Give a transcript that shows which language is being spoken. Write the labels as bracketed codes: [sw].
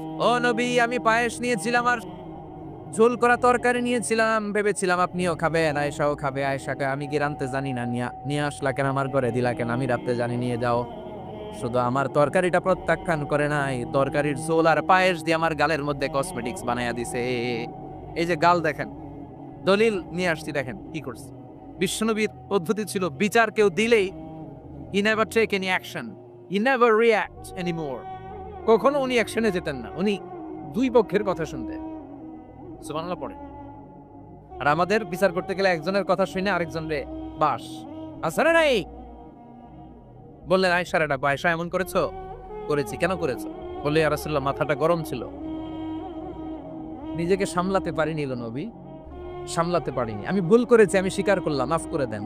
[bn] ও নবী, আমি পায়েস নিয়েছিলাম আর ঝোল করা তরকারি নিয়েছিলাম, ভেবেছিলাম আপনিও খাবেন, আয়েশাও খাবে। আয়েশাকে আমি কি রাঁধতে জানি না, নিয়ে আসলা কেন আমার ঘরে, দিলা কেন? আমি রাঁধতে জানি, নিয়ে যাও। শুধু আমার তরকারিটা প্রত্যাখ্যান করে নাই, তরকারির ঝোল আর পায়েস দিয়ে আমার গালের মধ্যে কসমেটিক্স বানাইয়া দিছে। এই যে গাল দেখেন, দলিল নিয়ে আসছি, দেখেন কি করছে। বিশ্বনবীর পদ্ধতি ছিল বিচার কেউ দিলেই [en] he never take any action, he never react anymore। [bn] কখনো উনি অ্যাকশনে যেতেন না, উনি দুই পক্ষের কথা শুনতেন। সুবহানাল্লাহ পড়ে। আর আমাদের বিচার করতে গেলে একজনের কথা শুনে আরেকজনের বাস আসরে নাই। বললেন আয়েশারে ডাকো, আয়েশা এমন করেছো? করেছি। কেন করেছো? বললে ইয়া রাসূলুল্লাহ মাথাটা গরম ছিল, নিজেকে সামলাতে পারিনি গো নবী, সামলাতে পারিনি, আমি ভুল করেছি, আমি স্বীকার করলাম, মাফ করে দেন।